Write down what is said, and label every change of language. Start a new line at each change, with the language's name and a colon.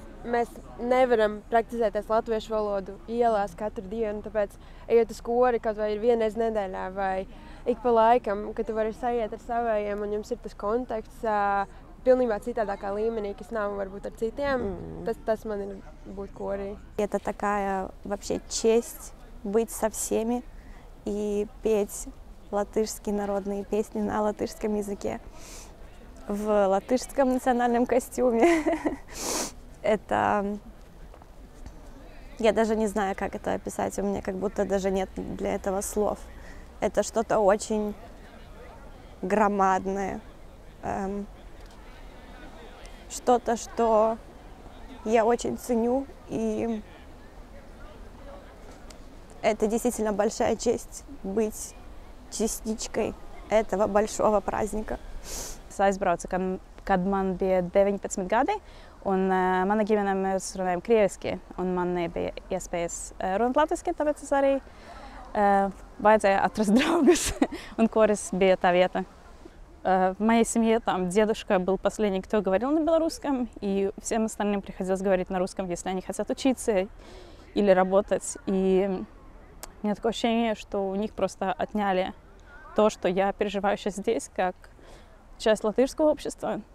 Latvian: Mēs nevaram praktizēties latviešu valodu ielās katru dienu, tāpēc ejot uz kori kaut vai ir vienreiz nedēļā vai ik pa laikam, kad tu vari sajiet ar savējiem un jums ir tas konteksts pilnībā citādākā līmenī, kas nav varbūt ar citiem. Tas man ir būt корей.
Russian: Это такая вообще честь быть со всеми и петь латышские народные песни на латышском языке в латышском национальном костюме. Это... Я даже не знаю, как это описать. У меня как будто даже нет для этого слов. Это что-то очень громадное. Что-то, что я очень ценю, и это действительно большая честь быть частичкой этого большого праздника.
Latvian: Es aizbraucu, kad man bija 19 gadi, un mana ģimene mēs runājam krieviski, un man nebija iespējas runāt latviski, tāpēc es arī vajadzēja atrast draugus, un koris bija tā vieta.
Russian: В моей семье там дедушка был последний, кто говорил на белорусском, и всем остальным приходилось говорить на русском, если они хотят учиться или работать. И у меня такое ощущение, что у них просто отняли то, что я переживаю сейчас здесь, как часть латышского общества.